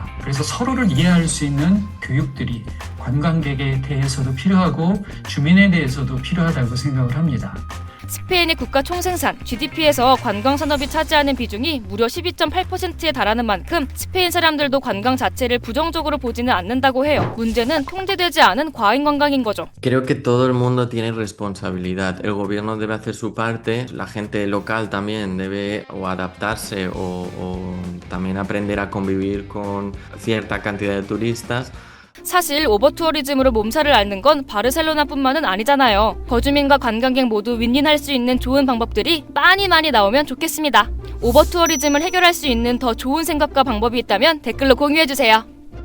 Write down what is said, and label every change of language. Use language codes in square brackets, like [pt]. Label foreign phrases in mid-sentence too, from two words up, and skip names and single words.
[ko] 그래서 서로를 이해할 수 있는 교육들이 관광객에 대해서도 필요하고 주민에 대해서도 필요하다고 생각을 합니다. 스페인의 국가 총생산 GDP에서 관광산업이 차지하는 비중이 무려 12.8%에 달하는 만큼 스페인 사람들도 관광 자체를 부정적으로 보지는 않는다고 해요. 문제는 통제되지 않은 과잉 관광인 거죠. [es] Creo que todo el mundo tiene responsabilidad. El gobierno debe hacer su parte, la gente local también debe o adaptarse o también aprender a convivir con cierta cantidad de turistas. [ko] 사실 오버투어리즘으로 몸살을 앓는 건 바르셀로나뿐만은 아니잖아요. 거주민과 관광객 모두 윈윈할 수 있는 좋은 방법들이 많이 나오면 좋겠습니다. 오버투어리즘을 해결할 수 있는 더 좋은 생각과 방법이 있다면 댓글로 공유해주세요.